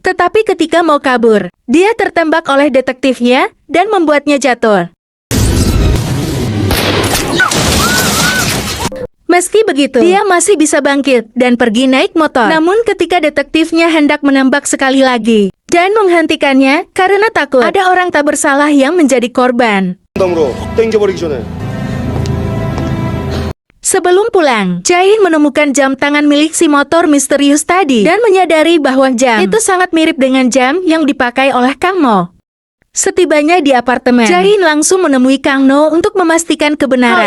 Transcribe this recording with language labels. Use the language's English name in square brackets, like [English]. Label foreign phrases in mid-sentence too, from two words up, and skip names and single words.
[Indonesian] Tetapi ketika mau kabur, dia tertembak oleh detektifnya dan membuatnya jatuh. Meski begitu, dia masih bisa bangkit dan pergi naik motor. Namun ketika detektifnya hendak menembak sekali lagi dan menghentikannya karena takut ada orang tak bersalah yang menjadi korban. [Korean] 담으로 확 땡겨버리기 전에 [Indonesian] Sebelum pulang, Jae-in menemukan jam tangan milik si motor misterius tadi dan menyadari bahwa jam itu sangat mirip dengan jam yang dipakai oleh Kang Mo. Setibanya di apartemen, Jae-in langsung menemui Kang No untuk memastikan kebenaran.